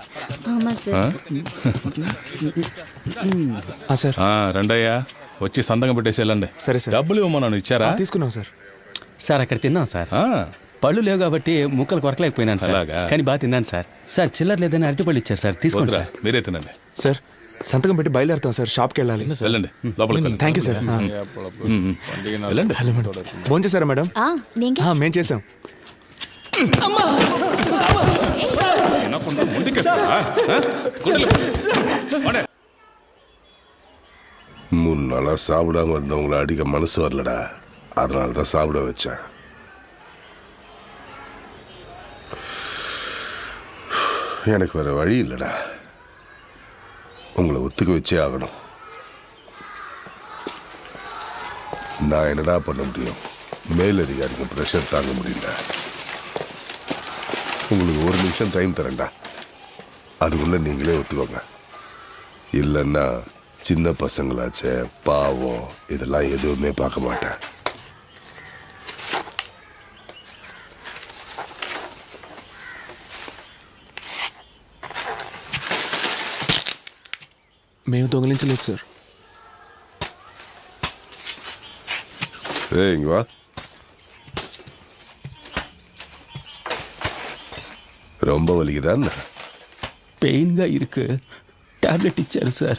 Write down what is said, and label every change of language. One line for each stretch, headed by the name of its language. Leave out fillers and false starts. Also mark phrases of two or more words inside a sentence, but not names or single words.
Tamil: ஆமா சார்.
Telugu: సార్ రెండయ్యా వచ్చి సంతకం పెట్టేసి వెళ్ళండి. సరే సార్. డబ్బులు ఇవ్వమన్నాను, ఇచ్చారా? తీసుకున్నాం సార్. సార్ అక్కడ తిన్నాం సార్. పళ్ళు లేవు కాబట్టి ముక్కలు కొరకలేకపోయినాను సార్. అలాగా? కానీ బాగా తిన్నాను సార్. సార్ చిల్లర లేదని అరటిపళ్ళు ఇచ్చారు సార్, తీసుకోండి వద్దురా, సార్. మీరే తినండి. సార్ సంతకం పెట్టి బయలుదేరుతాం సార్. షాప్కి వెళ్ళాలి. వెళ్ళండి లోపలికి వెళ్ళండి. థ్యాంక్ యూ సార్. వెళ్ళండి. ఫోన్ చేశారా మేడం?
Tamil: நீங்க
Telugu: మేము చేసాం. వినకుండా ముందుకేస్తారా? గుడ్డలు.
Tamil: போடே. 3 நாளாக சாப்பிடாம இருந்தவங்கள அடிக்க மனசு வரலடா. அதனால தான் சாப்பிட வச்சேன். எனக்கு வேற வழி இல்லைடா. உங்களை ஒத்துக்க வச்சே ஆகணும். நான் என்னடா பண்ண முடியும்? மேலதிகாரிக்கு ப்ரெஷர் தாங்க முடியல. உங்களுக்கு 1 நிமிஷம் டைம் தரேன்டா. அதுக்குள்ளே நீங்களே ஒத்துக்கோங்க. இல்லைன்னா சின்ன பசங்களாச்சே, பாவம், இதெல்லாம் எதுவுமே பார்க்க மாட்டேன்.
Telugu: మేము దొంగిలించలేదు సార్.
Tamil: இங்க வா. ரொம்ப வலிக்குதான்?
Telugu: పెయిన్గా ఇருக்கு, టాబ్లెట్ ఇచ్చారు సార్.